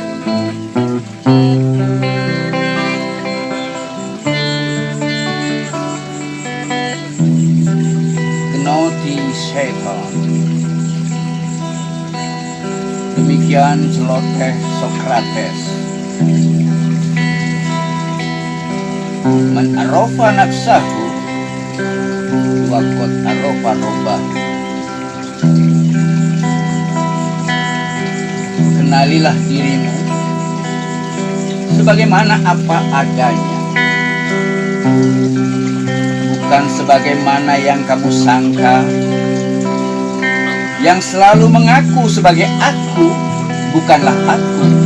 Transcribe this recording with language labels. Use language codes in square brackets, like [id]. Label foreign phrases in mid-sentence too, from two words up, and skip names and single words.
[el] Γνῶθι σεαυτόν. [id] Demikian celoteh Sokrates. [ar] من عرف نفسه فقد عرف ربه. [id] Kenalilah dirimu sebagaimana apa adanya, bukan sebagaimana yang kamu sangka, yang selalu mengaku sebagai aku bukanlah aku.